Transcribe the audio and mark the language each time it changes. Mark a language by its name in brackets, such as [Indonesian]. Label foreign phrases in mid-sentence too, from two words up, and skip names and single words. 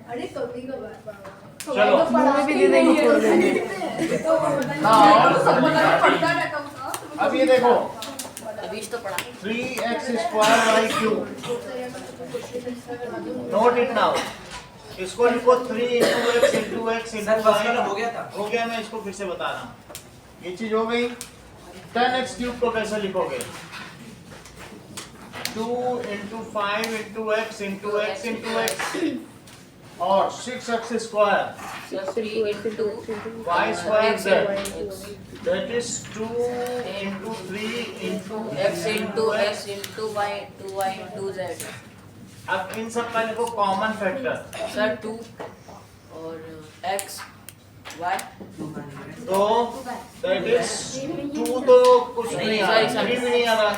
[Hindi] अरे कभी कभार बाबा। चलो पढ़ा भी दे देंगे छोड़ देंगे। तो हाँ, सब पता पढ़ता रहता हूं। अब ये देखो अभी तो पढ़ा [English] 3x square by cube, note it now. [Hindi] इसको लिखो [English] 3 into x into x [Hindi] सर into फर्स्ट y। वाला हो गया था। हो गया, मैं इसको फिर से बता रहा हूँ। ये चीज हो गई। 10x क्यूब को कैसे लिखोगे? [English] 2 into 5 into x into x into x और 6x स्क्वायर 3 into y स्क्वायर z, that is 2 into 3 into x into x into y into y into z। [Hindi] अब इन सब का लिखो [English] common factor. [Hindi] सर 2 और x y तो [English] that is [Hindi] 2 तो कुछ नहीं आ रहा, 3 भी नहीं आ रहा।